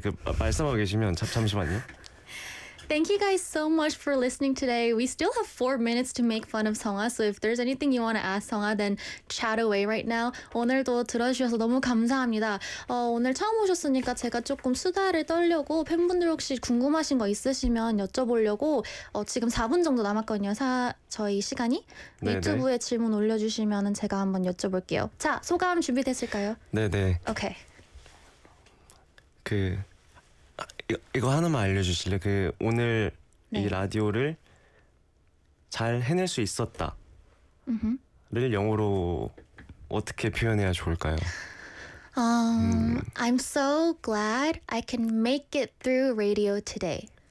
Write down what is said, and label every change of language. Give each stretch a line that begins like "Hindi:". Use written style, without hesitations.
Korean: 그 말씀하고 계시면 잠시만요.
English: Thank you guys so much for listening today. We still have 4 minutes to make fun of Seonghwa. So if there's anything you want to ask Seonghwa, then chat away right now.
Korean: 오늘도 들어주셔서 너무 감사합니다. 오늘 처음 오셨으니까 제가 조금 수다를 떨려고 팬분들 혹시 궁금하신 거 있으시면 여쭤보려고 지금 4분 정도 남았거든요. 저희 시간이. 네네. 유튜브에 질문 올려주시면 제가 한번 여쭤볼게요. 자, 소감 준비됐을까요? 네네. 오케이.
English: Okay.
Korean: 이거 하나만 알려주실래요? 그 오늘 네. 이 라디오를 잘 해낼 수 있었다를 영어로 어떻게 표현해야 좋을까요?
English: I'm so glad I can make it through radio today.